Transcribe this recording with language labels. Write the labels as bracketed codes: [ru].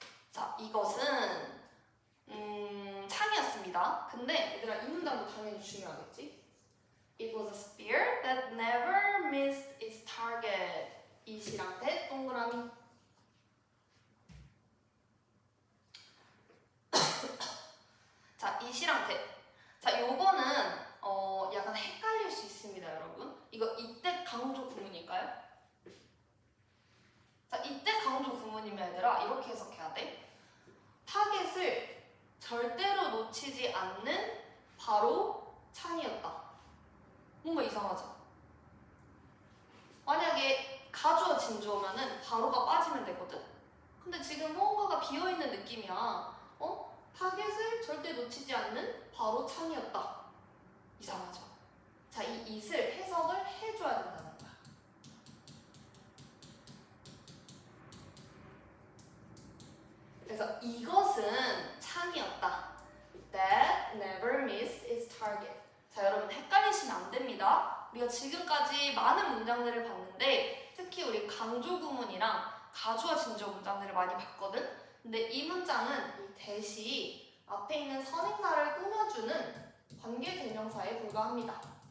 [ko] 자, 이것은 창이었습니다. 근데 얘들아, 이 문장도 당연히 중요하겠지? [en] It was a spear that never missed its target. [ko] 이시랑 대 동그라미. 자, 이시랑 대. 자, 요거는 약간 헷갈릴 수 있습니다, 여러분. 이거 이때 강조 구문일까요? 자, 이때 강조 구문이면 얘들아 이렇게 해석해야 돼. 타겟을 절대로 놓치지 않는 바로 창이었다. 뭔가 이상하죠? 만약에 가주어 진주어면은 바로가 빠지면 되거든? 근데 지금 뭔가가 비어있는 느낌이야. 타겟을 절대 놓치지 않는 바로 창이었다. 이상하죠? 자, 이 it을 해석을 해줘야 된다는 거야. 그래서 이것은 창이었다. [en] That never missed its target. [ko] 자, 여러분 헷갈리시면 안 됩니다. 우리가 지금까지 많은 문장들을 봤는데 특히 우리 강조 구문이랑 가주어 진주어 문장들을 많이 봤거든? 근데 이 문장은 이 대시 앞에 있는 선행사를 꾸며주는 관계대명사에 불과합니다.